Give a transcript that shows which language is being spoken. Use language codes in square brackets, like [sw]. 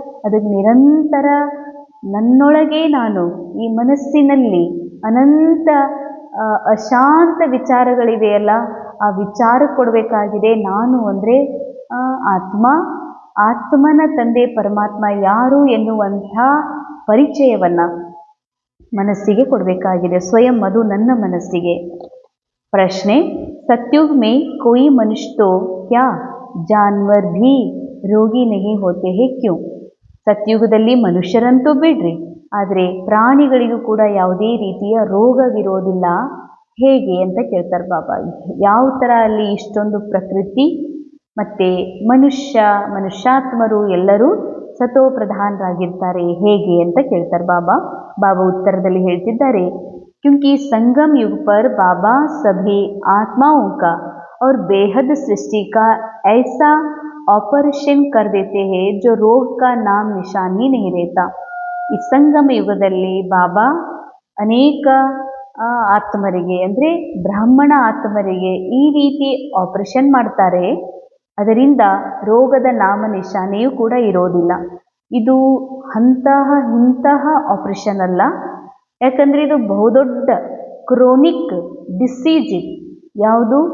[kn] ಅದಕ್ಕೆ ನಿರಂತರ ನನ್ನೊಳಗೆ ನಾನು, ಈ ಮನಸ್ಸಿನಲ್ಲಿ ಅನಂತ ಅಶಾಂತ ವಿಚಾರಗಳಿವೆಯಲ್ಲ, ಆ ವಿಚಾರ ಕೊಡಬೇಕಾಗಿದೆ. ನಾನು ಅಂದರೆ ಆತ್ಮ, ಆತ್ಮನ ತಂದೆ ಪರಮಾತ್ಮ ಯಾರು ಎನ್ನುವಂಥ ಪರಿಚಯವನ್ನು ಮನಸ್ಸಿಗೆ ಕೊಡಬೇಕಾಗಿದೆ. ಸ್ವಯಂ ಅದು ನನ್ನ ಮನಸ್ಸಿಗೆ. [hi] ಪ್ರಶ್ನೆ: सतयुग में कोई मनुष्य तो क्या जानवर भी ರೋಗಿ नहीं होते हैं क्यों? [kn] ಸತ್ಯುಗದಲ್ಲಿ ಮನುಷ್ಯರಂತೂ ಬಿಡ್ರಿ, ಆದರೆ ಪ್ರಾಣಿಗಳಿಗೂ ಕೂಡ ಯಾವುದೇ ರೀತಿಯ ರೋಗವಿರೋದಿಲ್ಲ ಹೇಗೆ ಅಂತ ಕೇಳ್ತಾರೆ ಬಾಬಾ. ಯಾವ ಥರ ಅಲ್ಲಿ ಇಷ್ಟೊಂದು ಪ್ರಕೃತಿ ಮತ್ತು ಮನುಷ್ಯಾತ್ಮರು ಎಲ್ಲರೂ ಸತೋಪ್ರಧಾನರಾಗಿರ್ತಾರೆ ಹೇಗೆ ಅಂತ ಕೇಳ್ತಾರೆ ಬಾಬಾ. ಬಾಬಾ ಉತ್ತರದಲ್ಲಿ ಹೇಳ್ತಿದ್ದಾರೆ, [hi] क्योंकि संगम युग पर बाबा सभी आत्माओं का और बेहद सृष्टि का ऐसा ऑपरेशन कर देते हैं जो रोग का नाम निशान ही नहीं रहता. [kn] ಈ ಸಂಗಮ ಯುಗದಲ್ಲಿ ಬಾಬಾ ಅನೇಕ ಆತ್ಮರಿಗೆ ಅಂದರೆ ಬ್ರಾಹ್ಮಣ ಆತ್ಮರಿಗೆ ಈ ರೀತಿ ಆಪರೇಷನ್ ಮಾಡ್ತಾರೆ. ಅದರಿಂದ ರೋಗದ ನಾಮ ನಿಶಾನೆಯೂ ಕೂಡ ಇರೋದಿಲ್ಲ. ಇದು ಇಂತಹ ಆಪರೇಷನ್ ಅಲ್ಲ, ಯಾಕಂದರೆ ಇದು ಬಹುದೊಡ್ಡ ಕ್ರೋನಿಕ್ ಡಿಸೀಸ್. ಯಾವುದು?